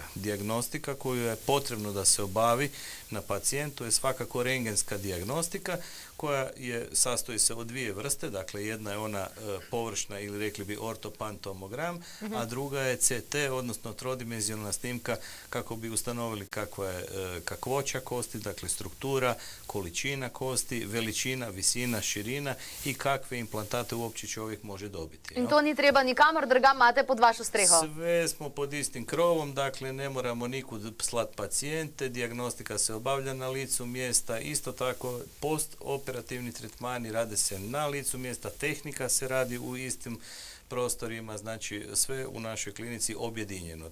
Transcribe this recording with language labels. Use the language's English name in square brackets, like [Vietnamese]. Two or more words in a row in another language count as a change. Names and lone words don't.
[Croatian] Dijagnostika koju je potrebno da se obavi na pacijentu je svakako rentgenska dijagnostika koja sastoji se od dvije vrste, dakle jedna je ona površna ili rekli bi ortopantomogram, a druga je CT, odnosno trodimenzionalna snimka kako bi ustanovili kakva je kakvoća kosti, dakle struktura, količina kosti, veličina, visina, širina i kakve implantate uopće čovjek može dobiti. [Slovenian] In to ni treba nikamor drugam, imate pod vašo streho? [Croatian] Sve smo pod istim krovom, dakle ne moramo nikud slati pacijente, dijagnostika se obavlja na licu mjesta, isto tako postoperativni tretmani rade se na licu mjesta, tehnika se radi u istim prostorima, znači sve u našoj klinici objedinjeno.